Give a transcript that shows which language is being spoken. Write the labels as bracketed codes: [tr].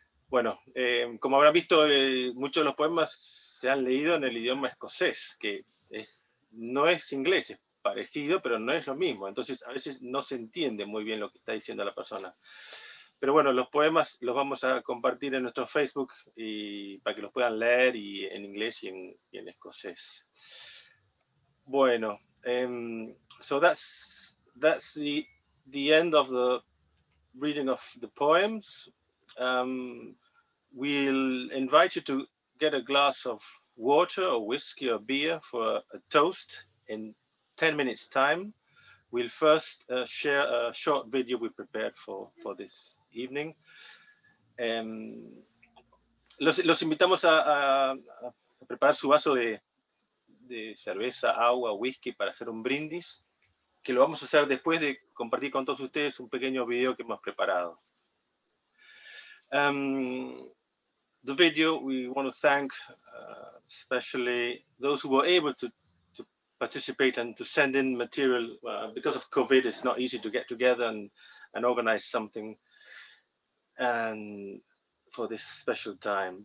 [es] Bueno, como habrán visto, muchos de los poemas se han leído en el idioma escocés, que no es inglés, es parecido, pero no es lo mismo. Entonces, a veces no se entiende muy bien lo que está diciendo la persona. Pero bueno, los poemas los vamos a compartir en nuestro Facebook y para que los puedan leer y en inglés y en escocés. [en] Bueno, so that's the end of the reading of the poems. We'll invite you to get a glass of water or whiskey or beer for a toast in 10 minutes time. We'll first share a short video we prepared for this evening. [es] Los invitamos a preparar su vaso de cerveza, agua, whisky para hacer un brindis, que lo vamos a hacer después de compartir con todos ustedes un pequeño video que hemos preparado. [en] The video, we want to thank especially those who were able to participate and to send in material. Because of COVID, it's not easy to get together and organize something and for this special time.